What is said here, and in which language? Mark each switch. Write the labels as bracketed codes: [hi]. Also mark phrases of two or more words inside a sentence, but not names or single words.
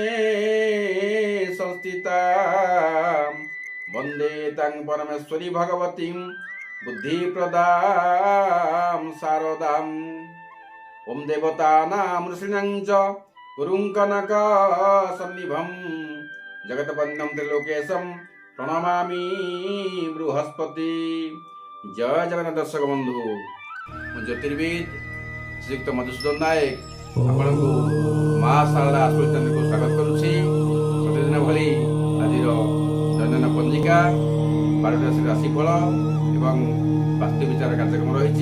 [sa] संस्थितां वन्दे तं परमेश्वरी भगवतीं बुद्धिप्रदां शारदाम् ओम देवतानां ऋषीणां च गुरुं कनकसन्निभं जगत्वन्दं त्रिलोकेशं प्रणमामि बृहस्पति। [or] ଜୟ ଜଗନ୍ନାଥ। ଦର୍ଶକ ବନ୍ଧୁ ମୁଁ ଜ୍ୟୋତିର୍ବିଦ ଶ୍ରୀଯୁକ୍ତ ମଧୁସୂଦନ ନାୟକ ଆପଣଙ୍କୁ ମା ଶାରଳା ଆଶ୍ରୟଚନ୍ଦ୍ରକୁ ସ୍ୱାଗତ କରୁଛି। ପ୍ରତିଦିନ ଭଳି ଆଜିର ଦୈନନ୍ଦିନ ପଞ୍ଜିକା 12ଟି ରାଶିର ରାଶିଫଳ ଏବଂ ବାସ୍ତୁ ବିଚାର କାର୍ଯ୍ୟକ୍ରମ ରହିଛି।